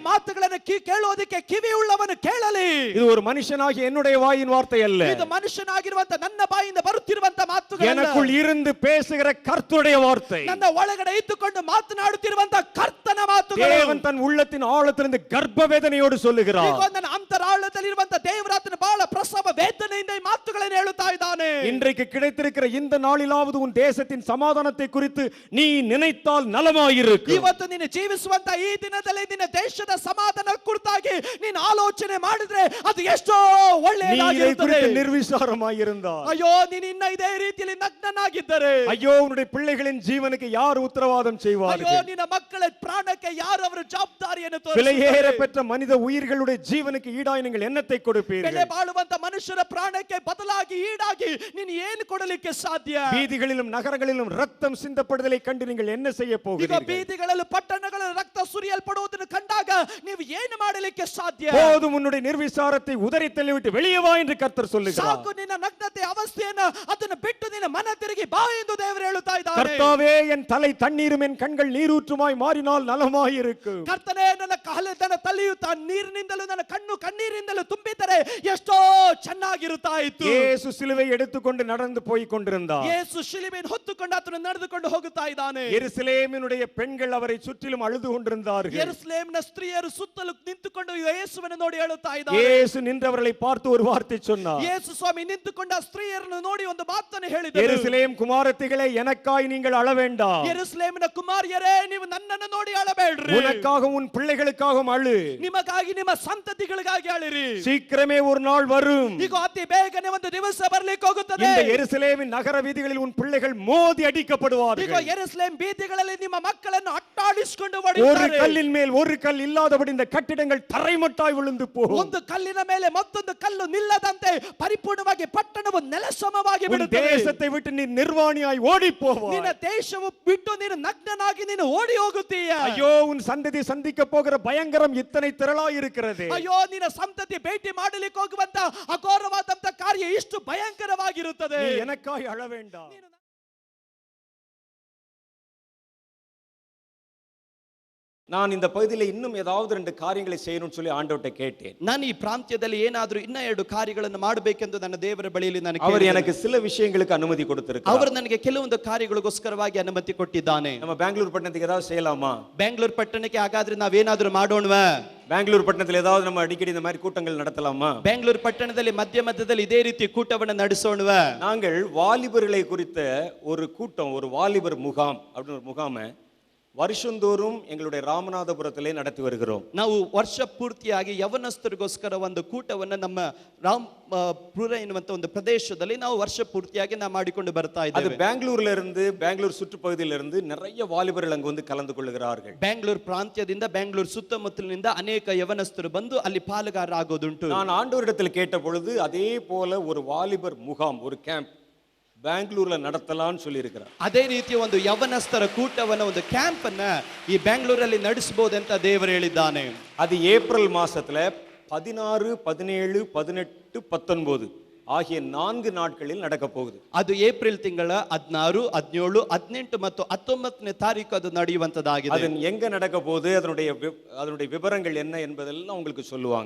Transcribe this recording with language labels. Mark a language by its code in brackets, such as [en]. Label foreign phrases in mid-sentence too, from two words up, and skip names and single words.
[kn] ಮಾತುಗಳನ್ನು ಕೇಳುವುದಕ್ಕೆ ಕಿವಿ ಉಳ್ಳವನು ಕೇಳಲಿ. [ta] இது ஒரு மனுஷனாகிய என்னுடைய வாயின் வார்த்தை அல்ல. [kn] ಇದು ಮನುಷ್ಯನಾಗಿರುವಂತ ನನ್ನ ಬಾಯಿಂದ ಬರುತ್ತಿರುವಂತ ಮಾತುಗಳು [ta] எனக்குள் இருந்து பேசுகிற கர்த்தருடைய வார்த்தை. [kn] ನನ್ನ ಒಳಗಡೆ ಇದ್ದುಕೊಂಡು ಮಾತನಾಡುತ್ತಿರುವಂತ ಕರ್ತನ ಮಾತುಗಳು. [ta] தேவன் தன் உள்ளத்தின் ஆழத்திலிருந்து கர்ப்ப வேதனையோடு சொல்லுகிறார். [kn] ಈಗ ನನ್ನ ಅಂತರಾಳದಲ್ಲಿರುವಂತ ದೇವರಾತನ ಬಹಳ ಪ್ರಸವ ವೇದನೆಯಿಂದ ಈ ಮಾತುಗಳನ್ನು ಹೇಳುತ್ತಾ ಇದ್ದಾನೆ. [ta] இன்றைக்கு கிடைத்திருக்கிற இந்த நாளிலாவது உன் தேசத்தின் சமாதானத்தை குறித்து நீ நினைத்தால் நலமாயிருக்கு. [kn] ಇವತ್ತು ನೀನು ಜೀವಿಸುವಂತ ಈ ದಿನದಲ್ಲಿ ನಿನ್ನ ದೇಶದ ಸಮಾಧಾನ ಕುರಿತಾಗಿ ನೀನು ಆಲೋಚನೆ ಮಾಡಿದ್ರೆ ಅದು ಎಷ್ಟೋ [ta] நீ இதை [kn] ಒಳ್ಳೆಯದಾಗಿರುತ್ತದೆ. [ta] குறித்து நிர்விசாரமாயிருந்தால், [kn] ಅಯ್ಯೋ ನೀನು ಇನ್ನ ಇದೇ ರೀತಿಯಲ್ಲಿ ನಗ್ನನಾಗಿದ್ದರೆ, [ta] ஐயோ உன்னுடைய பிள்ளைகளின் ஜீவனுக்கு யார் உத்தரவாதம் [kn] ಅಯ್ಯೋ [ta] செய்வார்கள்? [kn] ನಿನ್ನ ಮಕ್ಕಳ ಪ್ರಾಣಕ್ಕೆ ಯಾರು ಅವರ ಜವಾಬ್ದಾರಿಯನ್ನು [ta] விலையேற [kn] ತೋರಿಸುತ್ತಾರೆ? [ta] பெற்ற மனித உயிர்களுடைய ஜீவனுக்கு ஈடாய் நீங்கள் என்னத்தை [kn] ಬೆಲೆ [ta] கொடுப்பீர்கள்? [kn] ಬಾಳುವಂತ ಮನುಷ್ಯರ ಪ್ರಾಣಕ್ಕೆ ಬದಲಾಗಿ ಈಡಾಗಿ ನೀನು ಏನು ಕೊಡಲಿಕ್ಕೆ ಸಾಧ್ಯ? [ta] வீதிகளிலும் நகரங்களிலும் ரத்தம் சிந்தப்படுதலை கண்டு நீங்கள் என்ன செய்ய [kn] ಈಗ [ta] போகிறீர்கள்? [kn] ಬೀದಿಗಳಲ್ಲಿ ಪಟ್ಟಣಗಳಲ್ಲಿ ರಕ್ತ ಸುರಿಯಲ್ಪಡುವುದನ್ನು ಕಂಡಾಗ ನೀವು ಏನು ಮಾಡಲಿಕ್ಕೆ ಸಾಧ್ಯ? [ta] போதும், உன்னுடைய நிர்விசாரத்தை உதறி தள்ளிவிட்டு வெளியே வா என்று கர்த்தர் சொல்லுகிறார். [kn] ಸಾಕು ನಿನ್ನ ನಗ್ನತೆ ಅವಸ್ಥೆಯನ್ನ ಅದನ್ನು ಬಿಟ್ಟು ನಿನ್ನ ಮನ ತಿರುಗಿ ಬಾ ಎಂದು ದೇವರು ಹೇಳುತ್ತಾ ಇದ್ದಾರೆ. [ta] கர்த்தாவே, என் தலை தண்ணீரும் என் கண்கள் நீரூற்றுமாய் மாறினால் நலமாயிருக்கும். [kn] ಕರ್ತನೇ, ನನ್ನ ನನ್ನ ತಲೆಯು ನೀರಿನಿಂದಲೂ ನನ್ನ ಕಣ್ಣು ಕಣ್ಣೀರಿಂದಲೂ ತುಂಬಿದರೆ ಎಷ್ಟೋ ಚೆನ್ನಾಗಿರುತ್ತಾ ಇತ್ತು. [ta] இயேசு சிலுவை எடுத்துக்கொண்டு நடந்து போய் கொண்டிருந்தார். [kn] ಯೇಸು ಶಿಲುಬೆಯನ್ನು ಹೊತ್ತುಕೊಂಡು ಆತನು ನಡೆದುಕೊಂಡು ಹೋಗುತ್ತಾ ಇದ್ದಾನೆ. [ta] எருசலேமினுடைய பெண்கள் அவரை சுற்றிலும் அழுது கொண்டிருந்தார்கள். [kn] ಯೆರೂಸಲೇಮಿನ ಸ್ತ್ರೀಯರು ಸುತ್ತಲೂ ನಿಂತುಕೊಂಡು ಯೇಸುವನ್ನು ನೋಡಿ ಹೇಳುತ್ತಾ ಇದ್ದಾರೆ. [ta] இயேசு நின்றவர்களை பார்த்து ஒரு வார்த்தை சொன்னார். [kn] ಯೇಸು ಸ್ವಾಮಿ ನಿಂತುಕೊಂಡ ಸ್ತ್ರೀಯರನ್ನು ನೋಡಿ ಒಂದು ಮಾತನ್ನು ಹೇಳಿದರು. [ta] எருசலேம் குமாரத்திகளே, எனக்காய் நீங்கள் அழ வேண்டாம். [kn] ಯೆರೂಸಲೇಮಿನ ಕುಮಾರಿಯರೇ, ನೀವು ನನ್ನನ್ನು ನೋಡಿ ಅಳಬೇಡ್ರಿ. [ta] உனக்காகவும் உன் பிள்ளைகளுக்காகவும் அழு. [kn] ನಿಮಗಾಗಿ ನಿಮ್ಮ ಸಂತತಿಗಳಿಗಾಗಿ ಅಳಿರಿ. [ta] சீக்கிரமே ஒரு நாள் வரும். [kn] ಈಗ ಅತಿ ಬೇಗನೆ ಒಂದು ದಿವಸ ಬರ್ಲಿಕ್ಕೆ ಹೋಗುತ್ತದೆ. [ta] இந்த எருசலேமின் நகர வீதிகளில் உன் பிள்ளைகள் மோதி [kn] ಈಗ [ta] அடிக்கப்படுவார்கள். [kn] ಯೆರೂಸಲೇಮ್ ಬೀದಿಗಳಲ್ಲಿ ನಿಮ್ಮ ಮಕ್ಕಳನ್ನು ಅಟ್ಟಾಡಿಸಿಕೊಂಡು [ta] ஒரு [kn] ಹೊಡೆಯುತ್ತಾರೆ. [ta] கல்லின் மேல் ஒரு கல் இல்லாதபடி இந்த கட்டிடங்கள் தரைமட்டாய் விழுந்து போகும். [kn] ಒಂದು ಕಲ್ಲಿನ ಮೇಲೆ ಮತ್ತೊಂದು ಕಲ್ಲು ನಿಲ್ಲದಂತೆ ಪರಿಪೂರ್ಣವಾಗಿ ಪಟ್ಟಣವು ನೆಲಸಮವಾಗಿ [ta] உன் [kn] ಬಿಡುತ್ತದೆ. [ta] தேசத்தை விட்டு நீ நிர்வாணியாய் ஓடி போவாய். [kn] ನಿನ್ನ ದೇಶವು ಬಿಟ್ಟು ನೀನು ನಗ್ನನಾಗಿ ನೀನು ಓಡಿ ಹೋಗುತ್ತೀಯ. [ta] ஐயோ, உன் சந்ததி சந்திக்க போகிற பயங்கரம் இத்தனை திரளாய் இருக்கிறது. [kn] ಅಯ್ಯೋ, ನಿನ್ನ ಸಂತತಿ ಭೇಟಿ ಮಾಡಲಿಕ್ಕೆ ಹೋಗುವಂತ ಅಘೋರವಾದಂತ ಕಾರ್ಯ ಕಾರ್ಯ ಇಷ್ಟು ಭಯಂಕರವಾಗಿರುತ್ತದೆ. [ta] நீ எனக்காய் அழ வேண்டாம். நான் இந்த பகுதியில் இன்னும் ஏதாவது 2 காரியங்களை செய்யணும்னு சொல்லி ஆண்டவர்ட்ட கேட்டேன். [kn] ನಾನು ಈ ಪ್ರಾಂತ್ಯದಲ್ಲಿ ಏನಾದರೂ ಇನ್ನ 2 ಕಾರ್ಯಗಳನ್ನು ಮಾಡಬೇಕೆಂದು ನನ್ನ ದೇವರ ಬಳಿಯಲ್ಲಿ ನಾನು [ta] அவர் எனக்கு சில விஷயங்களுக்கு அனுமதி கொடுத்திருக்கிறார். [kn] ಅವರು ನನಗೆ ಕೆಲವೊಂದು ಕಾರ್ಯಗಳಿಗೋಸ್ಕರವಾಗಿ ಅನುಮತಿ ಕೊಟ್ಟಿದ್ದಾನೆ. [ta] நம்ம பெங்களூர் பட்டணத்துக்கு ஏதாவது செய்யலாமா? [kn] ಬೆಂಗಳೂರು ಪಟ್ಟಣಕ್ಕೆ ಹಾಗಾದ್ರೆ ನಾವೇನಾದರೂ ಮಾಡೋಣವಾ? [ta] பெங்களூர் பட்டணத்தில் ஏதாவது நம்ம அடிக்கடி இந்த மாதிரி கூட்டங்கள் நடத்தலாமா? [kn] ಬೆಂಗಳೂರು ಪಟ್ಟಣದಲ್ಲಿ ಮಧ್ಯದಲ್ಲಿ ಇದೇ ರೀತಿ ಕೂಟವನ್ನು ನಡೆಸೋಣವಾ? [ta] நாங்கள் வாலிபர்களை குறித்த ஒரு கூட்டம், ஒரு வாலிபர் முகாம் அப்படின்னு ஒரு முகாமை வருஷந்தோறும் எங்களுடைய ராமநாதபுரத்திலே நடத்தி வருகிறோம். [kn] ನಾವು ವರ್ಷ ಪೂರ್ತಿಯಾಗಿ ಯವನಸ್ಥರಿಗೋಸ್ಕರ ಒಂದು ಕೂಟವನ್ನು ನಮ್ಮ ರಾಮಪುರ ಎನ್ನುವಂತ ಒಂದು ಪ್ರದೇಶದಲ್ಲಿ ನಾವು ವರ್ಷ ಪೂರ್ತಿಯಾಗಿ ನಾವು ಮಾಡಿಕೊಂಡು ಬರ್ತಾ [ta] அது [kn] ಇದ್ದೇವೆ. [ta] பெங்களூர்ல இருந்து, பெங்களூர் சுற்றுப்பகுதியில இருந்து நிறைய வாலிபர்கள் அங்கு வந்து கலந்து கொள்கிறார்கள். [kn] ಬೆಂಗಳೂರು ಪ್ರಾಂತ್ಯದಿಂದ ಬೆಂಗಳೂರು ಸುತ್ತಮುತ್ತಲಿನಿಂದ ಅನೇಕ ಯವನಸ್ಥರು ಬಂದು ಅಲ್ಲಿ ಪಾಲುಗಾರರಾಗೋದುಂಟು. [ta] நான் ஆண்டவரிடத்தில் கேட்ட பொழுது அதே போல ஒரு வாலிபர் முகாம், ஒரு கேம்ப் பெங்களூர்ல நடத்தலாம்னு சொல்லி இருக்கிறார். [kn] ಅದೇ ರೀತಿಯ ಒಂದು ಯವನಸ್ಥರ ಕೂಟವನ್ನು, ಒಂದು ಕ್ಯಾಂಪ್ ಅನ್ನ ಈ ಬೆಂಗಳೂರಲ್ಲಿ ನಡೆಸಬಹುದು ಅಂತ ದೇವರು ಹೇಳಿದ್ದಾನೆ. [ta] அது ஏப்ரல் மாசத்துல 16, 17, 18, 19 ஆகிய 4 நாட்களில் நடக்க போகுது. [kn] ಅದು ಏಪ್ರಿಲ್ ತಿಂಗಳ 16, 17, 18 ಮತ್ತು 19ನೇ ತಾರೀಕು ಅದು ನಡೆಯುವಂತದಾಗಿದೆ. [ta] அது எங்க நடக்க போகுது, அதனுடைய விவரங்கள் என்ன என்பதெல்லாம் உங்களுக்கு சொல்லுவாங்க.